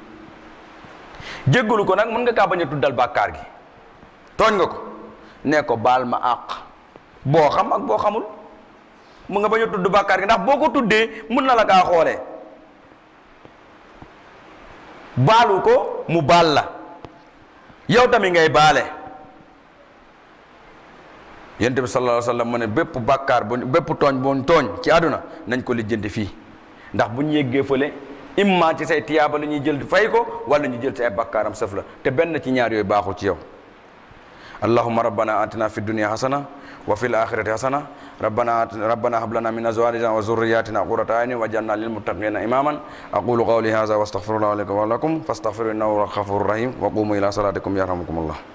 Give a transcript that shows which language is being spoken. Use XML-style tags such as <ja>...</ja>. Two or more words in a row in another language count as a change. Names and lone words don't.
<wo>jéggalu ko nag mën nga kaa bañ a tuddal bàkkaar gi tooñ nga ko ne ko baal ma àq boo xam ak boo xamul mu nga bañ a tudd bàkkaar gi ndax boo ko tuddee mun na la kaa xoolee baalu ko mu baal la yow tamit ngay baale. Yonent bi</wo> <ar>صلى الله عليه وسلم</ar> <wo>mu ne bépp bàkkaar bépp tooñ bu tooñ ci àdduna nañ ko lijjanti fii ndax bu ñu yeggee fële imma ci say tiyaaba la ñuy jël fay ko wala ñu jël ci ay bàkkaaram sëf la te benn ci ñaar yooyu baaxul ci yow.</wo> <ar>اللهم ربنا آتنا في الدنيا حسنة وفي الآخرة حسنة ربنا هب لنا من أزواجنا وذرياتنا قرة أعين واجعلنا للمتقين إماما أقول قولي هذا وأستغفر الله لي ولكم فاستغفروه إنه هو الغفور الرحيم وقوموا إلى صلاتكم يرحمكم الله.</ar>